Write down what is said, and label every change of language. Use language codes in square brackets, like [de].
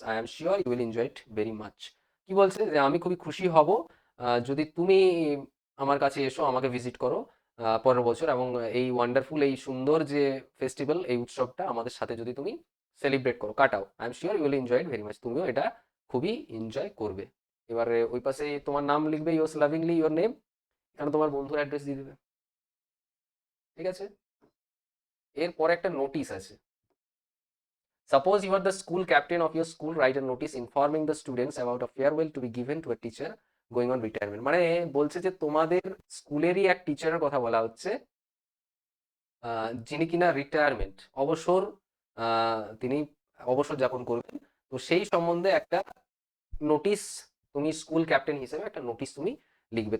[en] I am sure you will enjoy it very much. [bn] কি বলছে যে আমি খুবই খুশি হব যদি তুমি আমার কাছে এসো, আমাকে ভিজিট করো পরের বছর, এবং এই ওয়ান্ডারফুল, এই সুন্দর যে ফেস্টিভ্যাল, এই উৎসবটা আমাদের সাথে যদি তুমি সেলিব্রেট করো, কাটাও। [en] I am sure you will enjoy it very much, [bn] তুমিও এটা খুবই এনজয় করবে। এবারে ওই পাশে তোমার নাম লিখবে, [en] yours lovingly your name, [bn] এখানে তোমার বন্ধুর অ্যাড্রেস দিয়ে দেবে, ঠিক আছে। এরপরে একটা নোটিশ আছে। [en] Suppose you are the school captain of your school, write a notice informing the students about a farewell to be given to a teacher going on retirement. [bn] মানে বলছে যে তোমাদের স্কুলেরই এক টিচারের কথা বলা হচ্ছে, যিনি কিনা রিটায়ারমেন্ট, অবসর, তিনি অবসর যাপন করবেন। তো সেই সম্বন্ধে একটা নোটিশ, তুমি স্কুল ক্যাপ্টেন হিসেবে একটা নোটিশ তুমি লিখবে।